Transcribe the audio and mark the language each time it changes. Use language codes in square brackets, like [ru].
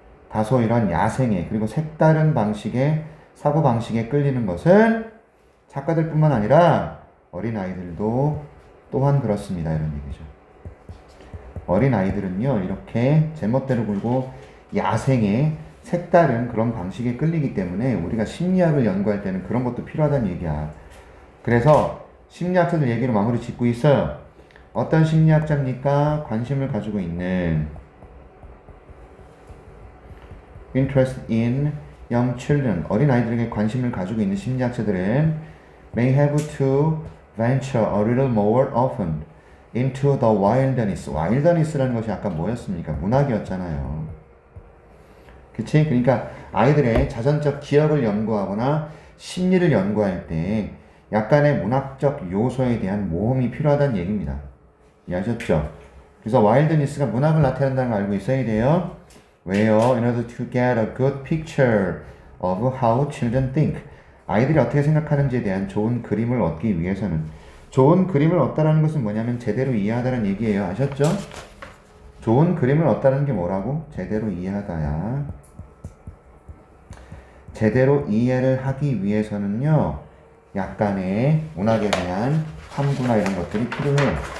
[ko] 다소 이런 야생의 그리고 색다른 방식의 사고방식에 끌리는 것은 작가들 뿐만 아니라 어린아이들도 또한 그렇습니다. 이런 얘기죠. 어린아이들은요, 이렇게 제멋대로 굴고 야생의 색다른 그런 방식에 끌리기 때문에 우리가 심리학을 연구할 때는 그런 것도 필요하다는 얘기야. 그래서 심리학자들 얘기로 마무리 짓고 있어요. 어떤 심리학자입니까? 관심을 가지고 있는 [en] interest in young children [ko] 어린아이들에게 관심을 가지고 있는 심리학자들은 [en] may have to venture a little more often into the wilderness. [ko] wilderness라는 것이 아까 뭐였습니까? 문학이었잖아요. 그치? 그러니까 아이들의 자전적 기억을 연구하거나 심리를 연구할 때 약간의 문학적 요소에 대한 모험이 필요하다는 얘기입니다. 이해하셨죠? 그래서 wilderness가 문학을 나타낸다는 걸 알고 있어야 돼요. 왜요? [en] In order to get a good picture of how children think. [ko] 아이들이 어떻게 생각하는지에 대한 좋은 그림을 얻기 위해서는 좋은 그림을 얻다라는 것은 뭐냐면 제대로 이해하다는 얘기예요. 아셨죠? 좋은 그림을 얻다는 게 뭐라고? 제대로 이해하다야. 제대로 이해를 하기 위해서는요. 약간의 문학에 대한 탐구나 이런 것들이 필요해요.